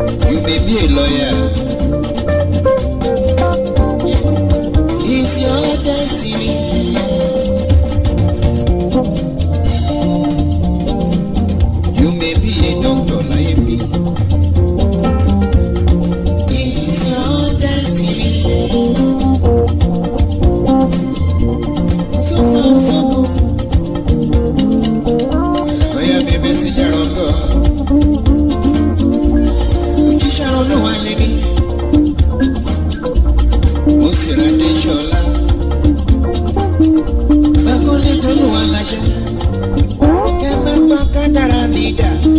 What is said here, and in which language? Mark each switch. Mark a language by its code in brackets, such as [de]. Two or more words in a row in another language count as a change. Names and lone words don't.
[en] You may be a lawyer. It's your destiny. You may be a doctor, [yo] láyé mi. [en] It's your destiny. So far, so good. [yo] Oya, bèbè, ṣe jẹ́ rọ́kọ̀. Òjíṣẹ́ Ọlọ́run wá lé mi. Ó sì ra Adéṣọlá. Bákọ́lé Tolúwa láṣẹ. Kẹ́ má pa kádàrá mi dà.